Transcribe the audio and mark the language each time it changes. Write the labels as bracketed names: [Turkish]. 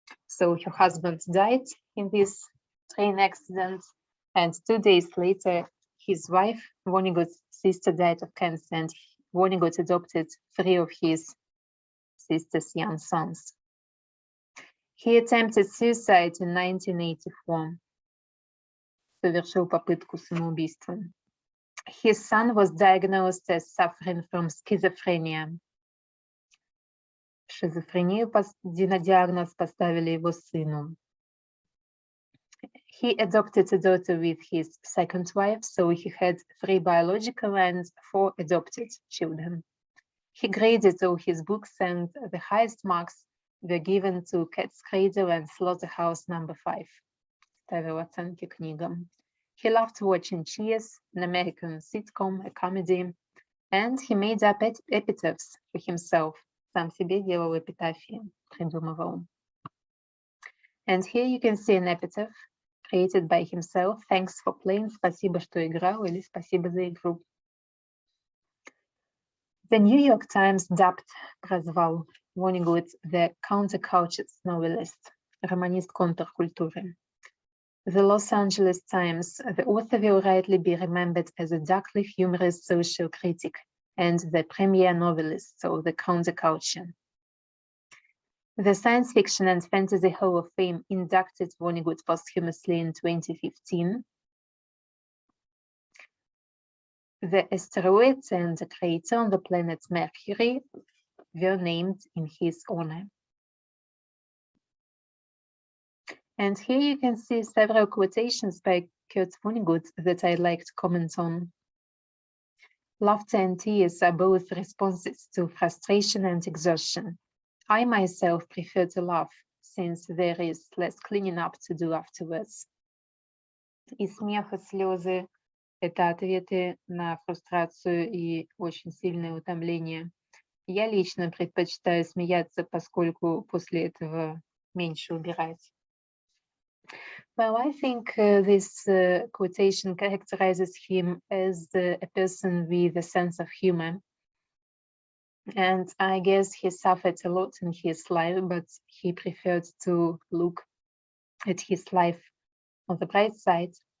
[English] So her husband died in this train accident, and 2 days later, his wife, Vonnegut's sister, died of cancer, and Vonnegut adopted 3 of his sister's young sons. He attempted suicide in 1984. [Russian] Совершил попытку самоубийства. [English] His son was diagnosed as suffering from schizophrenia. [Russian] Шизофрению диагноз поставили его сыну. [English] He adopted a daughter with his second wife, so he had 3 biological and 4 adopted children. He graded all his books, and the highest marks were given to Cat's Cradle and Slaughterhouse No. [Russian] 5. Ставил оценки книгам. [English] He loved watching Cheers, an American sitcom, a comedy, and he made up epitaphs for himself. [Russian] Сам себе делал эпитафии, придумывал. [English] And here you can see an epitaph created by himself. Thanks for playing. [Russian] Спасибо, что играл, или спасибо за игру. [English] The New York Times [Russian] прозвал [English] Vonnegut the counterculture novelist, [Russian] романист контркультуры. [English] The Los Angeles Times, the author will rightly be remembered as a darkly humorous social critic and the premier novelist of the counterculture. The Science Fiction and Fantasy Hall of Fame inducted Vonnegut posthumously in 2015. The asteroids and the crater on the planet Mercury were named in his honor. And here you can see several quotations by Kurt Vonnegut that I'd like to comment on. Laughter and tears are both responses to frustration and exhaustion. I myself prefer to laugh, since there is less cleaning up to do afterwards. [Russian] И смех, и слезы – это ответы на фрустрацию и очень сильное утомление. Я лично предпочитаю смеяться, поскольку после этого меньше убирать. [English] Well, I think this quotation characterizes him as a person with a sense of humor. And I guess he suffered a lot in his life, but he preferred to look at his life on the bright side.